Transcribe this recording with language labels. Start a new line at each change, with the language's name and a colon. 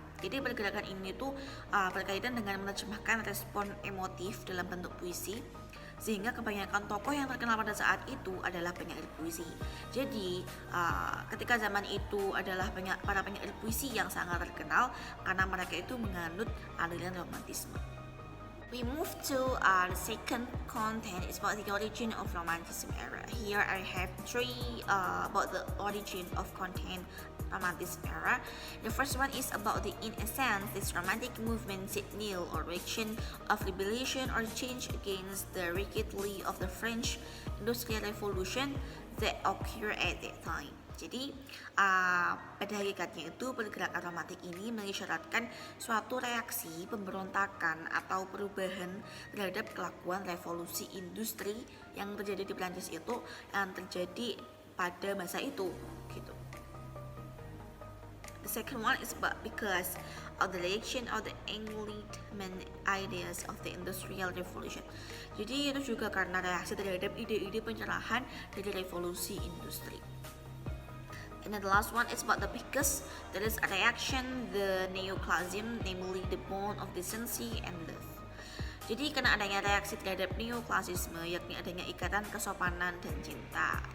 Indonesian: Jadi pergerakan ini tuh berkaitan dengan menerjemahkan respon emotif dalam bentuk puisi, sehingga kebanyakan tokoh yang terkenal pada saat itu adalah penyair puisi. Jadi ketika zaman itu adalah para penyair puisi yang sangat terkenal karena mereka itu menganut aliran romantisme.
English: We move to the second content is about the origin of Romanticism era. Here I have 3 about the origin of content Romanticism era. The first one is about in essence, this romantic movement signal or reaction of rebellion or change against the rigidity of the French Industrial Revolution that occurred at that time.
Indonesian: Jadi pada hakikatnya itu pergerakan romantik ini mengisyaratkan suatu reaksi pemberontakan atau perubahan terhadap kelakuan revolusi industri yang terjadi di Prancis itu yang terjadi pada masa itu gitu.
English: The second one is because of the reaction of the Enlightenment ideas of the Industrial Revolution.
Indonesian: Jadi itu juga karena reaksi terhadap ide-ide pencerahan dari revolusi industri.
English: And then the last one is about because there is a reaction the neoclassicism, namely the bond of decency and love.
Indonesian: Jadi karena adanya reaksi terhadap neoklasisme, yakni adanya ikatan kesopanan dan cinta.